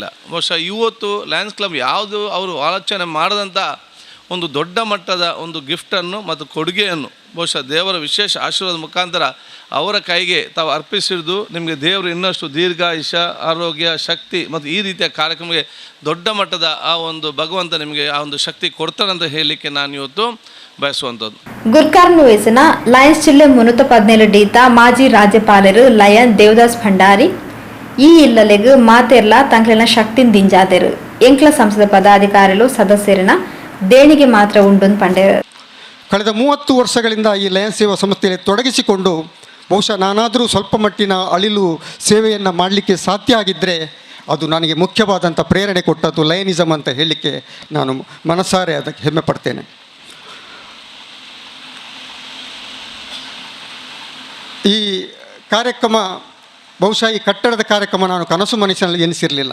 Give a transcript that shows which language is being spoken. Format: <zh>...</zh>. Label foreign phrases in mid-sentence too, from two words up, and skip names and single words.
<kn>ಬಹುಶಃ ಇವತ್ತು ಲಯನ್ಸ್ ಕ್ಲಬ್ ಯಾವುದು ಅವರು ಆಲೋಚನೆ ಮಾಡದಂಥ ಒಂದು ದೊಡ್ಡ ಮಟ್ಟದ ಒಂದು ಗಿಫ್ಟನ್ನು ಮತ್ತು ಕೊಡುಗೆಯನ್ನು ಬಹುಶಃ ದೇವರ ವಿಶೇಷ ಆಶೀರ್ವಾದ ಮುಖಾಂತರ ಅವರ ಕೈಗೆ ತಾವು ಅರ್ಪಿಸಿದ್ದು ನಿಮಗೆ ದೇವರು ಇನ್ನಷ್ಟು ದೀರ್ಘಾಯುಷ್ಯ, ಆರೋಗ್ಯ, ಶಕ್ತಿ ಮತ್ತು ಈ ರೀತಿಯ ಕಾರ್ಯಕ್ರಮಕ್ಕೆ ದೊಡ್ಡ ಮಟ್ಟದ ಆ ಒಂದು ಭಗವಂತ ನಿಮಗೆ ಆ ಒಂದು ಶಕ್ತಿ ಕೊಡ್ತಾನಂತ ಹೇಳಲಿಕ್ಕೆ ನಾನು ಇವತ್ತು ಬಯಸುವಂಥದ್ದು.</kn> <tcy>ಗುರ್ಕಾರ್ನು ವಯಸ್ಸಿನ ಲಯನ್ಸ್ ಜಿಲ್ಲೆ ಮುನ್ನೂತ 17 ಡೀತ ಮಾಜಿ ರಾಜ್ಯಪಾಲರು ಲಯನ್ ದೇವದಾಸ್ ಭಂಡಾರಿ ಈ ಇಲ್ಲಲೆಗ್ ಮಾತೆರ್ಲ ತಂಕ್ಲಿನ ಶಕ್ತಿನ್ ದಿಂಜಾದೆರು ಎಂಕ್ಲ ಸಂಸದ ಪದಾಧಿಕಾರಿಗಳು ಸದಸ್ಯರಿನ ದೇಣಿಗೆ ಮಾತ್ರ ಉಂಡು ಪಂಡೇರು.</tcy> <kn>ಕಳೆದ 30 ವರ್ಷಗಳಿಂದ ಈ ಲಯನ್ಸ್ ಸೇವಾ ಸಂಸ್ಥೆಯಲ್ಲಿ ತೊಡಗಿಸಿಕೊಂಡು ಬಹುಶಃ ನಾನಾದರೂ ಸ್ವಲ್ಪ ಮಟ್ಟಿನ ಅಳಿಲು ಸೇವೆಯನ್ನು ಮಾಡಲಿಕ್ಕೆ ಸಾಧ್ಯ ಆಗಿದ್ದರೆ ಅದು ನನಗೆ ಮುಖ್ಯವಾದಂಥ ಪ್ರೇರಣೆ ಕೊಟ್ಟದ್ದು ಲಯನಿಸಮ್ ಅಂತ ಹೇಳಲಿಕ್ಕೆ ನಾನು ಮನಸಾರೆ ಅದಕ್ಕೆ ಹೆಮ್ಮೆ ಪಡ್ತೇನೆ. ಈ ಕಾರ್ಯಕ್ರಮ ಬಹುಶಃ ಈ ಕಟ್ಟಡದ ಕಾರ್ಯಕ್ರಮ ನಾನು ಕನಸು ಮನಸ್ಸಿನಲ್ಲಿ ಎನಿಸಿರಲಿಲ್ಲ.</kn>